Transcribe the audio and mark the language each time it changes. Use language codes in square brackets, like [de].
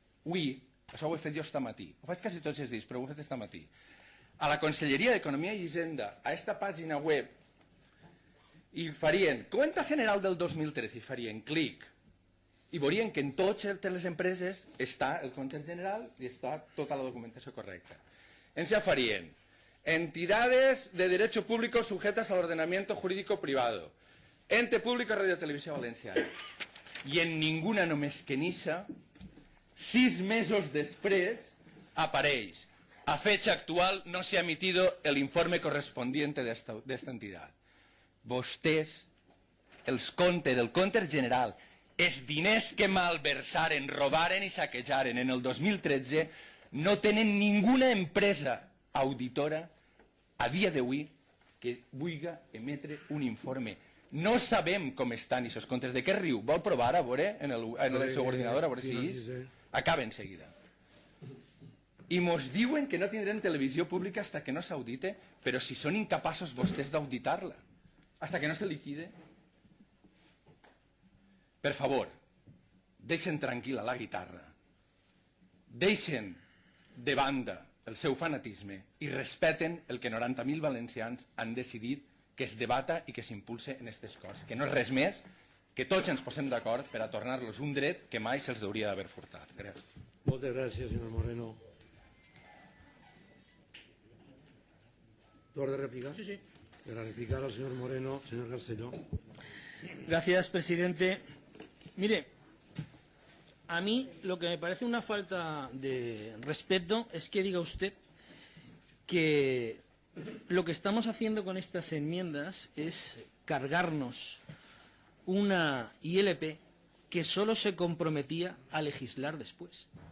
[ca] Avui, això ho he fet jo esta matí, ho faig quasi tots els dies, però ho he fet esta matí, a la Conselleria d'Economia i Hisenda, a esta pàgina web, i farien Cuenta General del 2013, i farien clic, i veurien que en totes les empreses està el compte general i està tota la documentació correcta. Ens ja farien [es] entidades de derecho público sujetas al ordenamiento jurídico privado, ente público Radio Televisió Valenciana. [ca] I en ninguna només que nixa, 6 mesos després, apareix: [es] a fecha actual no se ha emitido el informe correspondiente de esta entidad. [ca] Vostès, els comptes del compte general, els diners que malversaren, robaren i saquejaren en el 2013, no tenen ninguna empresa auditora a dia d'avui que vulgui emetre un informe. No sabem com estan aquests comptes. De què riu? Vol provar a veure en el seu ordinador, a veure si és? Acaba en seguida. I mos diuen que no tindrem televisió pública fins que no s'audite, però si són incapaços vostès d'auditar-la, fins que no se liquide. Per favor, deixen tranquil·la la guitarra, deixen de banda el seu fanatisme i respeten el que 90.000 valencians han decidit que es debata i que s'impulse en aquestes coses, que no és res més que tots ens posem d'acord per a tornar-los un dret que mai se'ls hauria d'haver furtat. Gràcies. Moltes gràcies, senyor Moreno. [es] ¿Torre de réplica? Sí, sí. Para replicar al señor Moreno, señor Garcelló. Gracias, presidente. Mire, a mí lo que me parece una falta de respeto es que diga usted que lo que estamos haciendo con estas enmiendas es cargarnos una ILP que solo se comprometía a legislar después.